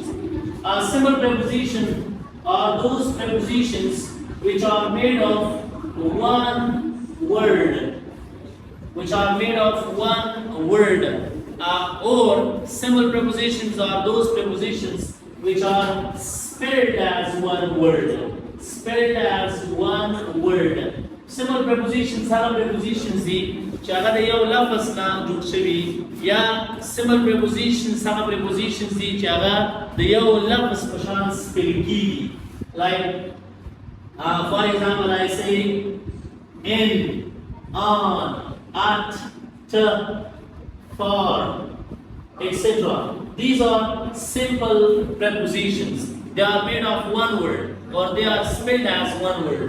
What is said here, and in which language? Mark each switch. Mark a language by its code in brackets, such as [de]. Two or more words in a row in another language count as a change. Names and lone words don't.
[en] Simple prepositions are those prepositions which are made of one word. Or simple prepositions are those prepositions which are spelled as one word. Spelled as one word. Simple prepositions [ps] هغه prepositions دي چې هغه د یو لفظ نه جوړ شوي یا [en] simple prepositions [ps] هغه prepositions دي چې هغه د یو لفظ په شان spell کیږي. [en] Like for example I say in, on, at, to, for, etc. These are simple prepositions. They are made of one word or they are spelled as one word.